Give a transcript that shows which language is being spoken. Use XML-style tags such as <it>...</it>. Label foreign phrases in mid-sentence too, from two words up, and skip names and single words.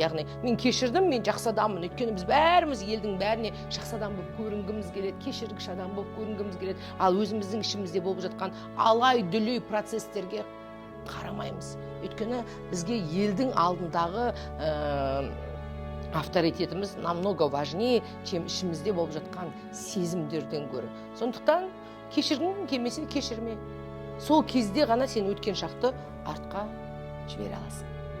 <kk>Яғни, мен кешірдім, мен жақсы адаммын. Өйткені біз бәріміз елдің бәріне жақсы адам болып көрінгіміз келеді, кешіргіш адам болып көрінгіміз келеді. Ал өзіміздің ішімізде болып жатқан алай-дүлей процестерге қарамаймыз. Өйткені бізге елдің алдындағы авторитетіміз</kk> <ru>намного важнее, чем</ru> <kk>ішімізде болып жатқан сезімдерден гөрі. Сондықтан кешіргің келмесе кешірме. Сол кезде ғана сен өткен шақты артқа жібере аласың.</kk>